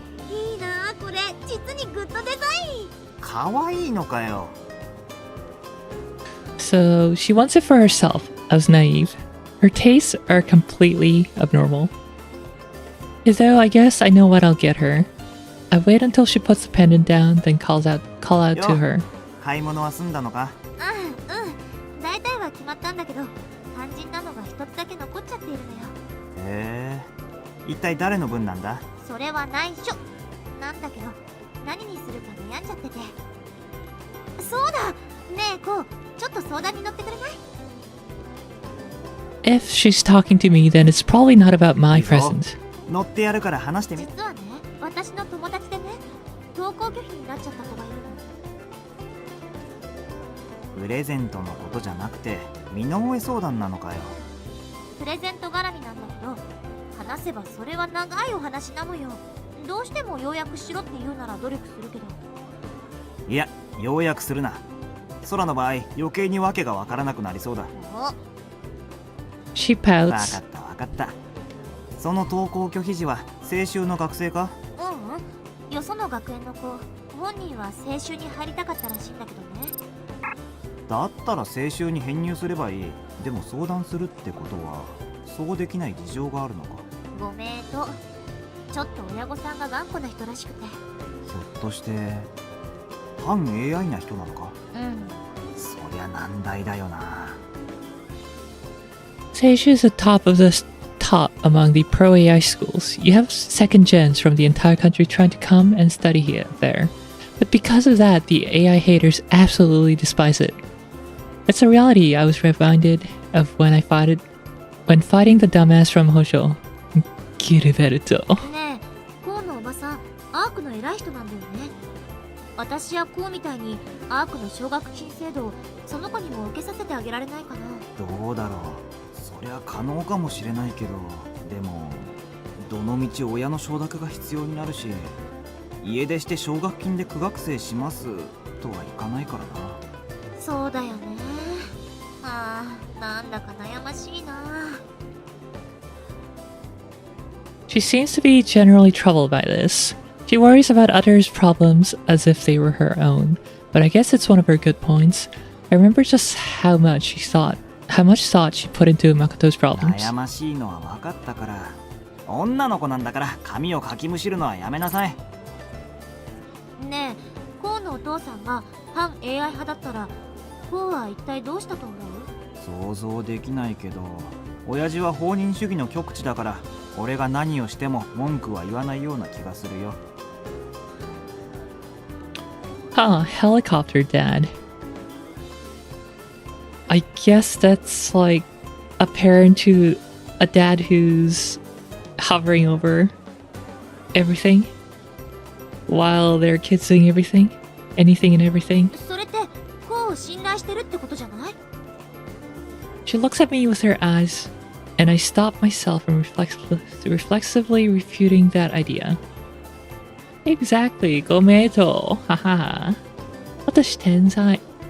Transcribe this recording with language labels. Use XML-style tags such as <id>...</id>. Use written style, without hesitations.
<ja>いいな、これ実にグッドデザイン。かわいいのかよ。</ja> <en>So she wants it for herself. I was naive. Her tastes are completely abnormal. Though I guess I know what I'll get her. I wait until she puts the pendant down, then call out to her.</en> <ja>買い物は済んだのか。大体は決まったんだけど、肝心なのが一つだけ残っちゃっているのよ。へえ、一体誰の分なんだ。それは内緒なんだけど、何にするか悩んじゃってて。そうだ、ねえこう、ちょっと相談に乗ってくれない？</ja> <en>If she's talking to me, then it's probably not about my present.</en> <ja>乗ってやるから話してみ。実はね、私の友達でね、登校拒否になっちゃった子がいるの。プレゼントのことじゃなくて身の上相談なのかよ。プレゼント絡みなんだけど、話せばそれは長いお話なのよ。どうしても要約しろって言うなら努力するけど。いや、要約するな。空の場合余計に訳がわからなくなりそうだ。</ja> <en>She</en> <ja>わか</ja> <en>pouts.</en> <ja>ったわかった。その登校拒否時は青春の学生か。よその学園の子、本人は青春に入りたかったらしいんだけどね。だったら青春に編入すればいい。でも相談するってことはそうできない事情があるのか。ご名答。ちょっと親御さんが頑固な人らしくて。ひょっとして反 AI な人なのか。そりゃ難題だよな。</ja> <en>Say she's the top of the top among the pro AI schools. You have second gens from the entire country trying to come and study here there. But because of that, the AI haters absolutely despise it. It's a reality I was reminded of when fighting the dumbass from Hosho. Gilberto.</en> <ja>ねえ、コウのおばさん、アークの偉い人なんだよね。私やコウみたいにアークの奨学金制度をその子にも受けさせてあげられないかな。どうだろう。そりゃ可能かもしれないけど、でもどのみち親の承諾が必要になるし、家出して奨学金で苦学生しますとはいかないからな。そうだよね。ああ、なんだか悩ましいな。</ja> <en>She seems to be generally troubled by this. She worries about others' problems as if they were her own. But I guess it's one of her good points. I remember just how much thought she put into Makoto's problems.</en> <ja>悩ましいのは分かったから、女の子なんだから髪をかきむしるのはやめなさい。ねえ、コウのお父さんが反 AI 派だったら、コウは一体どうしたと思う？想像できないけど、親父は放任主義の極致だから、俺が何をしても文句は言わないような気がするよ。</ja> <en>Huh, helicopter dad. I guess that's like a parent to a dad who's hovering over everything while their kids doing everything, anything and everything.</en> <ja>それってコウを信頼してるってことじゃない？</ja> <en>She looks at me with her eyes and I stopped myself from reflexively refuting that idea.</en> <ja>Exactly, gometo, haha. Watashi tensai.</ja>